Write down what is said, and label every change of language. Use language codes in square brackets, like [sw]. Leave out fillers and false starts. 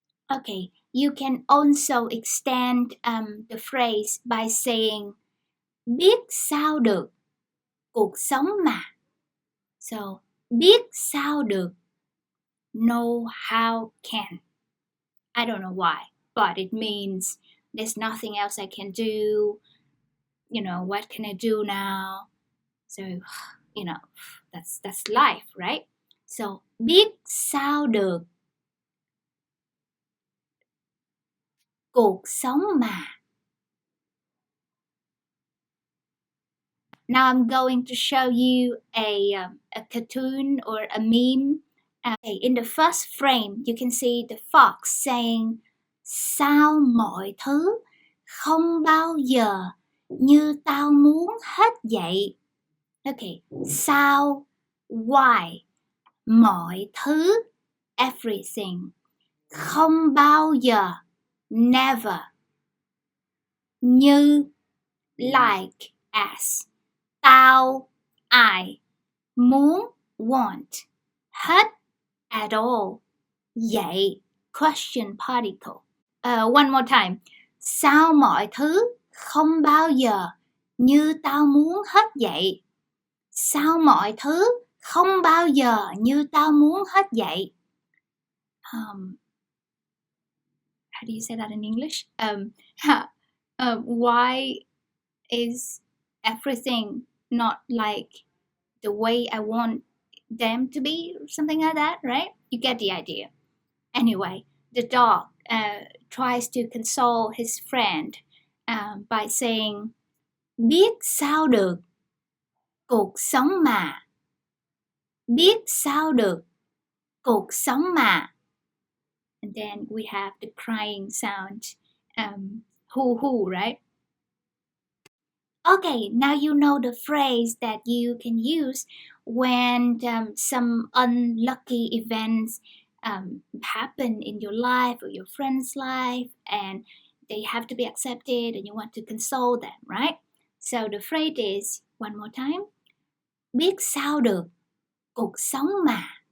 [en] Okay, you can also extend the phrase by saying [vi] biết sao được, cuộc sống mà. [en] So, [vi] biết sao được, [en] know how can. I don't know why, but it means there's nothing else I can do. You know, what can I do now? So, you know, that's life, right? So, [vi] biết sao được, cuộc sống mà. [en] Now I'm going to show you a cartoon or a meme. Okay, in the first frame, you can see the fox saying, [vi] sao mọi thứ không bao giờ như tao muốn hết vậy. [en] Okay, [vi] sao, [en] why, [vi] mọi thứ, [en] everything, [vi] không bao giờ, [en] never, [vi] như, [en] like, as, [vi] tao, [en] I, [vi] muốn, [en] want, [vi] hết, [en] at all, [vi] vậy, [en] question particle. One more time. [vi] Sao mọi thứ không bao giờ như tao muốn hết vậy. Sao mọi thứ không bao giờ như tao muốn hết vậy. [en] How do you say that in English? Why is everything not like the way I want them to be? Something like that, right? You get the idea. Anyway, the dog tries to console his friend by saying, [vi] biết sao được, cuộc sống mà. Biết sao được, cuộc sống mà. [en] And then we have the crying sound, hoo, right? Okay, now you know the phrase that you can use when some unlucky events happen in your life or your friend's life, and they have to be accepted and you want to console them, right? So the phrase is, one more time, [vi] biết sao được, cuộc sống mà.